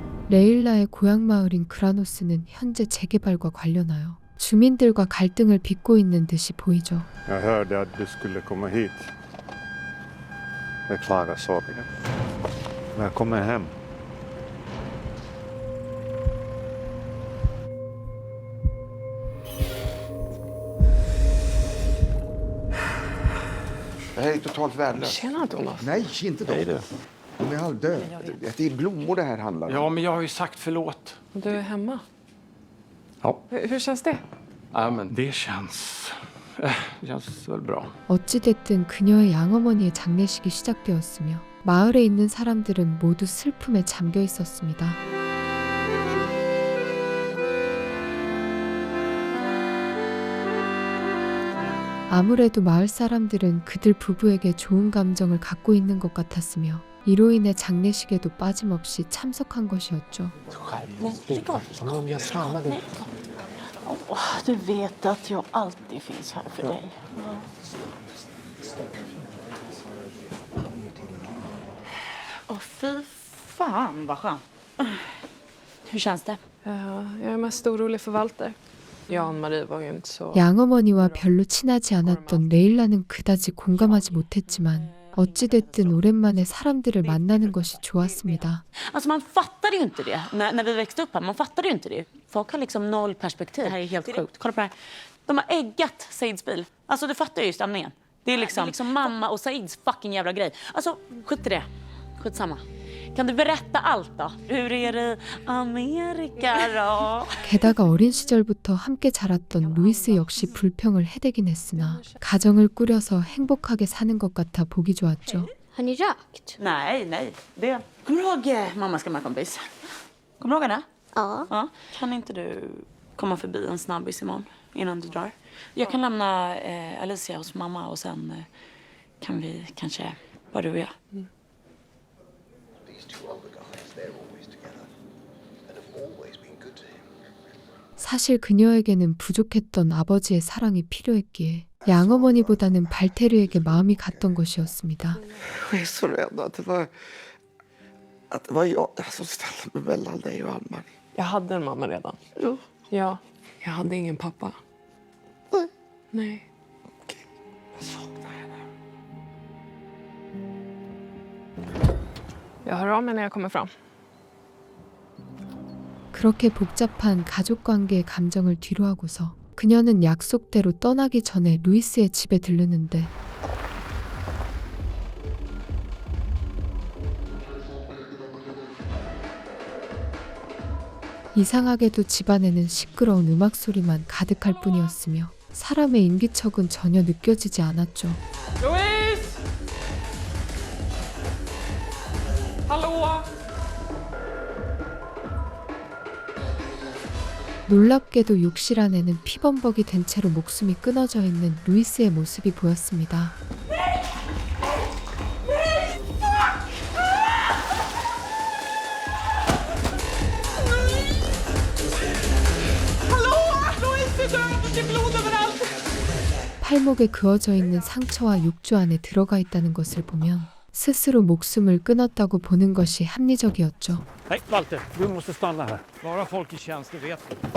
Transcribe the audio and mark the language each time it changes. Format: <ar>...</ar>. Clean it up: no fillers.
<ko>레일라의 고향 마을인 그라노스는 현재 재개발과 관련하여 주민들과 갈등을 빚고 있는 듯이 보이죠.</ko> <sv>Jag hörde att du skulle komma hit. Beklagar sorgen. Välkommen hem. Det här är totalt värdelöst. Tjena Thomas. Nej, inte Hej då. du. De är halvdöda. Det är blommor det här handlar om. Ja, men jag har ju sagt förlåt. Du är hemma. Ja. Hur känns det? Ja, men det känns väl bra.</sv> <ko>어찌됐든 그녀의 양어머니의 장례식이 시작되었으며 마을에 있는 사람들은 모두 슬픔에 잠겨 있었습니다. 아무래도 마을 사람들은 그들 부부에게 좋은 감정을 갖고 있는 것 같았으며 이로 인해 장례식에도 빠짐없이 참석한 것이었죠.</ko> <sv>Du vet att jag alltid finns här för dig. Fy fan vad skönt. Hur känns det? Jag är mest orolig för Walter. Jag och Ann-Marie var ju inte så...</sv> <ko>양어머니와 별로 친하지 않았던 레일라는 그다지 공감하지 못했지만 어찌됐든 오랜만에 사람들을 만나는 것이 좋았습니다.</ko> <sv>Alltså man fattade ju inte det när vi växte upp här. Man fattade ju inte det. Folk har liksom noll perspektiv. Det här är helt sjukt. Kolla på det här. De har äggat Saids bil. Alltså du fattar ju stämningen. Det är liksom mamma och Saids fucking jävla grej. Alltså skit i det. Skitsamma. Kan du berätta allt då? Hur är det i Amerika då?</sv> <ko>게다가 어린 시절부터 함께 자랐던 루이스 역시 불평을 해대긴 했으나 가정을 꾸려서 행복하게 사는 것 같아 보기 좋았죠.</ko> <sv>Har ni rökt? Nej. Det. Kommer du ihåg mammas gamla kompis? Kommer du ihåg henne? Ja. Kan inte du komma förbi en snabbis imorgon innan du drar? Jag kan lämna Alicia hos mamma och sen kan vi kanske bara du och jag.</sv> <ko>사실 그녀에게는 부족했던 아버지의 사랑이 필요했기에 양어머니보다는 발테르에게 마음이 갔던 것이었습니다.</ko> <sv>Jag är så rädd att det var jag som ställde mig mellan dig och Ann-Marie. Jag hade en mamma redan. Ja. Jag hade ingen pappa. Nej. Jag saknar henne. Jag hör av mig när jag kommer fram.</sv> <ko>그렇게 복잡한 가족 관계의 감정을 뒤로하고서 그녀는 약속대로 떠나기 전에 루이스의 집에 들르는데 이상하게도 집안에는 시끄러운 음악 소리만 가득할 뿐이었으며 사람의 인기척은 전혀 느껴지지 않았죠.</ko> <sv>Louise! Hallå?</sv> <ko>놀랍게도 욕실 안에는 피범벅이 된 채로 목숨이 끊어져 있는 루이스의 모습이 보였습니다. 팔목에 그어져 있는 상처와 욕조 안에 들어가 있다는 것을 보면 스스로 목숨을 끊었다고 보는 것이 합리적이었죠.</ko> <sv>Nej, Walter, du måste stanna här. Bara folk i tjänst, det vet du.</sv>